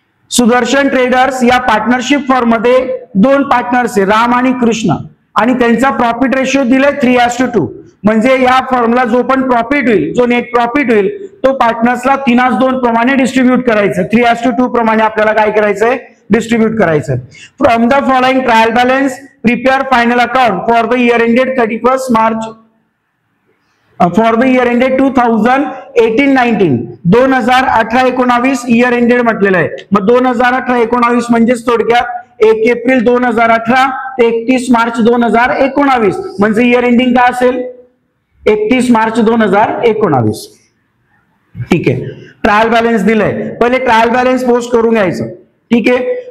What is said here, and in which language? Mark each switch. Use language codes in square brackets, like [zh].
[mr] Sudarshan traders या partnership firm मध्ये 2 partners आहे, राम आणि कृष्ण, आणि त्यांचा प्रॉफिट रेशिओ दिलाय 3:2. म्हणजे या फर्मला जो पण प्रॉफिट होईल, जो नेट प्रॉफिट होईल, तो पार्टनर्सला 3:2 प्रमाणे डिस्ट्रीब्यूट करायचं. 3:2 प्रमाणे आपल्याला काय करायचंय, डिस्ट्रीब्यूट करायचं. [en] From the following trial balance prepare final account for the year ended 31 March for the year ended 2018-19. [mr] 2018-19 year ended म्हटलेलं आहे. मग 2018-19 म्हणजेच थोडक्यात 1 एप्रिल 2018 ते 31 मार्च 2019, म्हणजे इयर एंडिंग काय असेल, 31 मार्च 2019. ठीक आहे. ट्रायल बॅलन्स दिलंय, पहिले ट्रायल बॅलन्स पोस्ट करून घ्यायचं. ठीक आहे.